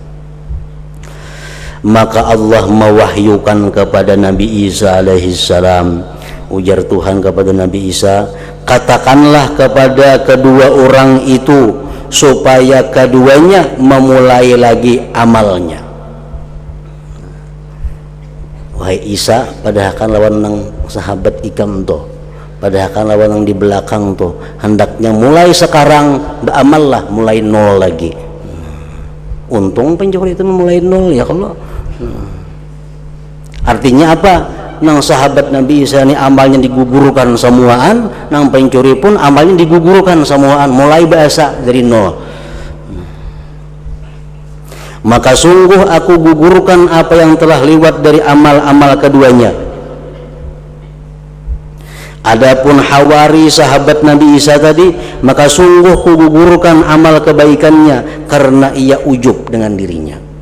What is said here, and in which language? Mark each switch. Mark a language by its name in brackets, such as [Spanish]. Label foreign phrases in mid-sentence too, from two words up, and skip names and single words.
[Indonesian] Maka Allah mewahyukan kepada Nabi Isa alaihissalam, ujar Tuhan kepada Nabi Isa, katakanlah kepada kedua orang itu supaya keduanya memulai lagi amalnya. Wahai Isa, [Banjar] padahal kan lawan nang sahabat ikam tuh, padahal kan lawan nang di belakang tuh, hendaknya mulai sekarang beramallah, mulai nol lagi. [Indonesian] Untung pencuri itu mulai nol ya kalau. Artinya apa? [Banjar] Nang sahabat Nabi Isa ini amalnya digugurkan semuaan, nang pencuri pun amalnya digugurkan semuaan, mulai bahasa dari nol. [Indonesian] Maka sungguh aku gugurkan apa yang telah lewat dari amal-amal keduanya. Adapun Hawari sahabat Nabi Isa tadi, maka sungguh kugugurkan amal kebaikannya karena ia ujub dengan dirinya.